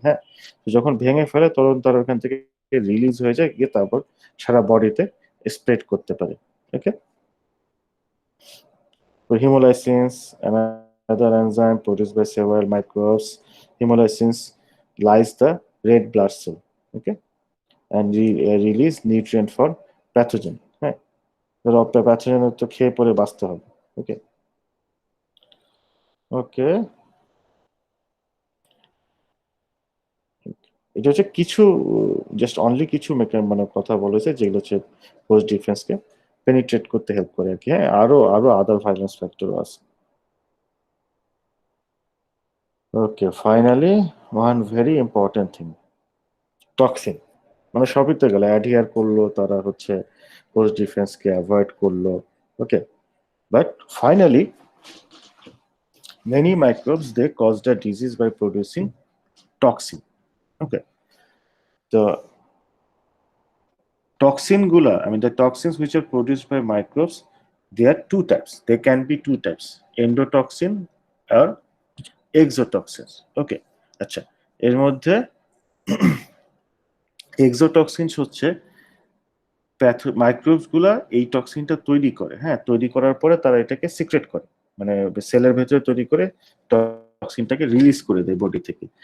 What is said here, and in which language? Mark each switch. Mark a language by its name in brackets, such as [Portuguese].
[Bangla] হ্যাঁ, তো যখন ভেঙে ফেলে তখন তারা ওখান থেকে রিলিজ হয়ে যায়, গিয়ে তারপর সারা বডিতে স্প্রেড করতে পারে। [English] Okay, তো hemolysis, another enzyme produced by several microbes. Hemolysis lyse the red blood cell, okay, and release nutrient for pathogen. [Bangla] হ্যাঁ, ধরো প্যাথোজেন তো খেয়ে পরে বাঁচতে হবে। ওকে, ওকে, এটা হচ্ছে কিছু, জাস্ট অনলি কিছু মানে কথা বলেছে যেগুলো হচ্ছে পোস্ট ডিফেন্সকে পেনিট্রেট করতে হেল্প করে আর কি। হ্যাঁ, আরো আরো আদার ভাইলেন্স ফ্যাক্টরও আছে। [English] Okay, finally one very important thing, toxin. [Bangla] মানে সবই তো গেল, অ্যাডহিয়ার করলো, তারা হচ্ছে পোস্ট ডিফেন্সকে অ্যাভয়েড করলো। [English] Okay, but finally many microbes they cause the disease by producing toxin. Okay, the toxin gula, I mean the toxins which are produced by microbes, they are two types, they can be two types, endotoxin or exotoxins. [Bangla] Okay, আচ্ছা, এর মধ্যে exotoxin হচ্ছে microbes গুলা এই টক্সিনটা তৈরি করে। হ্যাঁ, তৈরি করার পরে তারা এটাকে সিক্রেট করে, মানে সেলের ভেতরে তৈরি করে টক্সিনটাকে রিলিজ করে দেয় বডি থেকে।